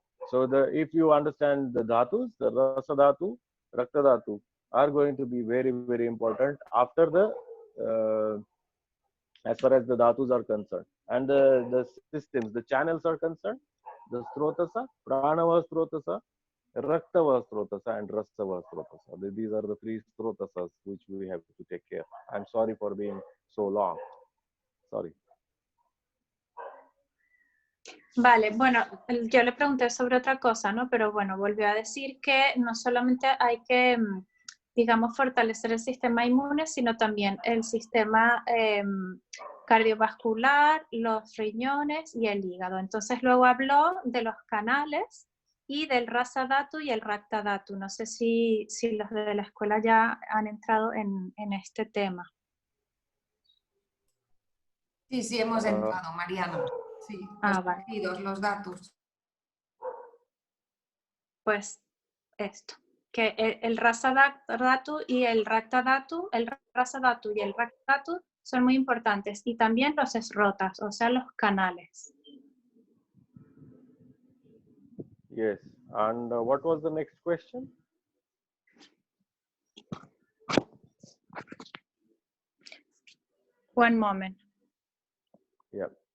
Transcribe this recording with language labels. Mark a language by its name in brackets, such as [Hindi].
[English] So if you understand the dhatus, the rasa dhatu, rakta dhatu are going to be very important after as far as the dhatus are concerned, and the systems, the channels are concerned. The strotasa, pranava strotasa, raktava strotasa, and rasava strotasa. These are the three strotasas which we have to take care. I'm sorry for being so long. Sorry. [Spanish] Vale, bueno, yo le pregunté sobre otra cosa, ¿no? Pero bueno, volvió a decir que no solamente hay que, digamos, fortalecer el sistema inmune, sino también el sistema cardiovascular, los riñones y el hígado. Entonces luego habló de los canales y del rasa dhatu y el rakta dhatu. No sé si los de la escuela ya han entrado en este tema. Sí, hemos entrado, Mariana. Sí, vale. Los datos. Pues esto, que el rasa dhatu y el rakta dhatu, el rasa dhatu y el rakta dhatu son muy importantes, y también los esrotas, o sea, los canales. [English] Yes, and what was the next question? One moment. Yeah.